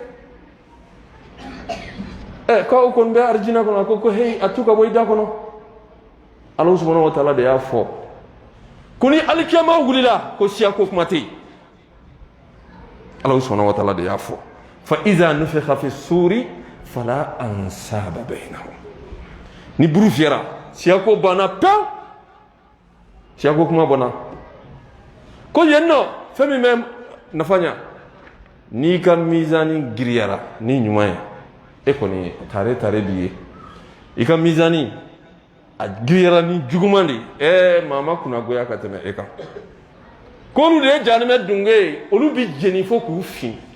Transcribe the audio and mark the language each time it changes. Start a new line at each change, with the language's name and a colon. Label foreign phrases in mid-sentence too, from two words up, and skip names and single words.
Bambara: kɛ k'aw kɔni bɛ arijinɛ kɔnɔ a ko heyi a t'u ka bɔ i da kɔnɔ
Arabic: الله سبحانه وتعالى
Bambara: de y'a fɔ ko ni alikiyama wulila ko siya ko kuma tɛ yen
Arabic: الله سبحانه وتعالى
Bambara: de y'a fɔ
Arabic: فإذا نفخ في الصور فلا أنساب بينهم
Bambara: ni buru fiyɛra siya ko banna pewu siya ko kuma bɔnna ko yen nɔ fɛn min bɛ nafa ɲa n'i ka mizani giriyara ni ɲuman ye e kɔni tare b'i ye i ka mizani a giriyara ni juguman de maa ma kunnagoya ka tɛmɛ e kan ko olu de ye jahanɛmɛ dunke ye olu bi jeni fo k'u fin